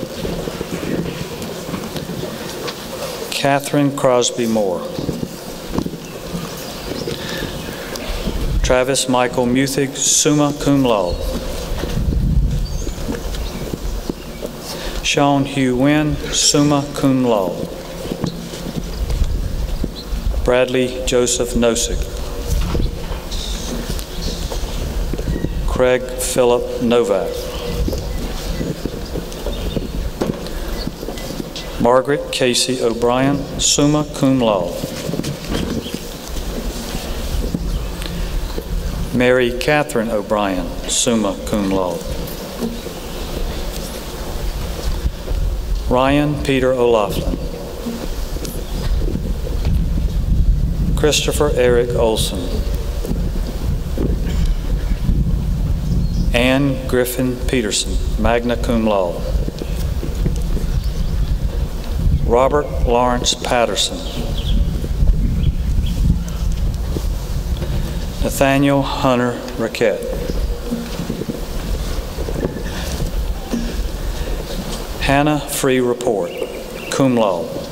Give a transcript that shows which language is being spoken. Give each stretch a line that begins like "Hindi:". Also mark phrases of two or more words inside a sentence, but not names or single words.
English: Catherine Crosby Moore. Travis Michael Muthig,
Latin: summa cum laude.
English: Sean Hugh Wynn,
Latin: summa cum laude.
English: Bradley Joseph Nosek. Craig Philip Novak. Margaret Casey O'Brien,
Latin: summa cum laude.
English: Mary Catherine O'Brien,
Latin: summa cum laude.
English: Ryan Peter O'Laughlin. Christopher Eric Olson. Anne Griffin Peterson,
Latin: magna cum laude.
English: Robert Lawrence Patterson. Nathaniel Hunter Raquette. Hannah Free Report,
Latin: cum laude.